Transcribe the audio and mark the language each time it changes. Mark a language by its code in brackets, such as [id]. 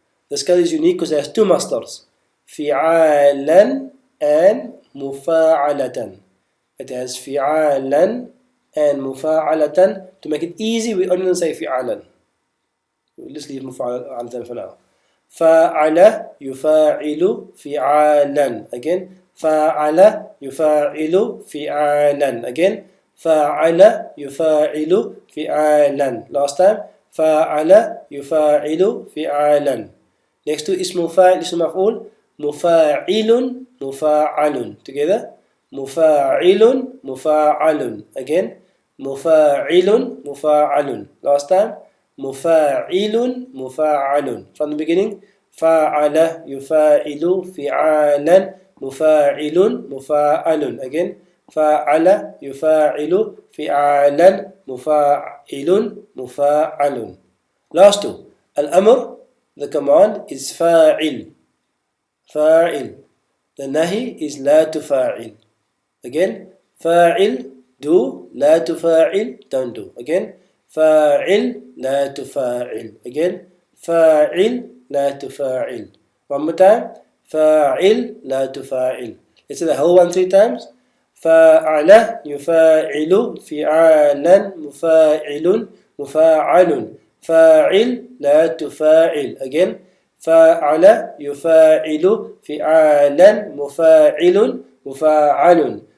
[en] The scale is unique because it has two masters, فعالا and مفاعلة. It has فعالا and مفاعلة. To make it easy, we only say فعالا. We'll just leave مفاعلة for now. [ar] فعل يفاعل فعالا. [en] Again, [ar] فعل يفاعل فعالا. [en] Again, [ar] فعل يفاعل فعالا. [en] Last time, [ar] فعل يفاعل فعالا. [en] Next to [ar] اسم فاعل اسم مفعول, مفاعل مفاعل. [en] Together, [ar] مفاعل مفاعل. [en] Again, [ar] مفاعل مفاعل. [en] Last time, [ar] مفاعل مفاعل. [en] From the beginning, [ar] فعل يفاعل فعالا مفاعل مفاعل. [en] Again, [ar] فعل يفاعل فعالا مفاعل مفاعل. [en] Last two. الأمر, the command is [ar] فاعل فاعل. [en] The nahi is [ar] لا تفاعل. [en] Again, فاعل do, لا تفاعل don't do. Again, [ar] فاعل لا تفاعل. Again, فاعل لا تفاعل. [en] One more time, فاعل لا تفاعل. Let's say the whole one 3 times. [ar] فعل يفاعل فعالا مفاعل مفاعل. فاعل لا تفاعل. [en] Again, [ar] فعل يفاعل فعالا مفاعل مفاعل.